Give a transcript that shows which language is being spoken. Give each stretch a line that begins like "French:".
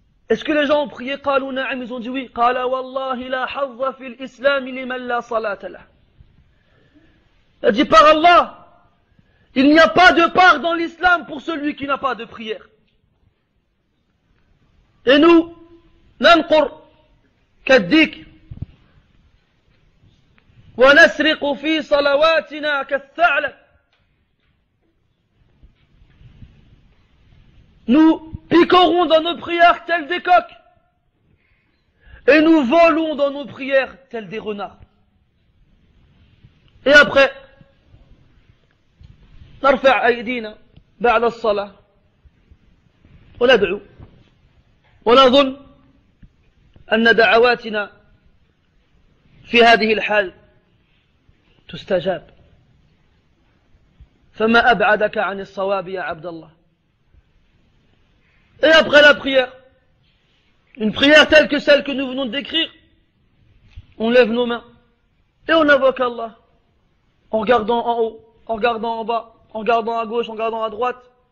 French: Est-ce que les gens ont prié?
Arabic: Qalou na'am.
French: Ils ont dit oui.
Arabic: Qala wallahi la hazza fil islam liman la salata lah.
French: Il a dit par Allah, il n'y a pas de part dans l'islam pour celui qui n'a pas de prière. Et nous,
Arabic: ننقر كالديك ونسرق في صلواتنا كالثعلب.
French: Nous picorons dans nos prières tels des coqs et nous volons dans nos prières tels des renards. Et après
Arabic: نرفع أيدينا بعد الصلاة وندعو ونظن أن دعواتنا في هذه الحال تستجاب. فما أبعدك عن الصواب يا عبد الله.
French: Et après la prière, une prière telle que celle que nous venons de décrire, on lève nos mains et on invoque Allah en regardant en haut, en regardant en bas, en regardant à gauche, en regardant à droite.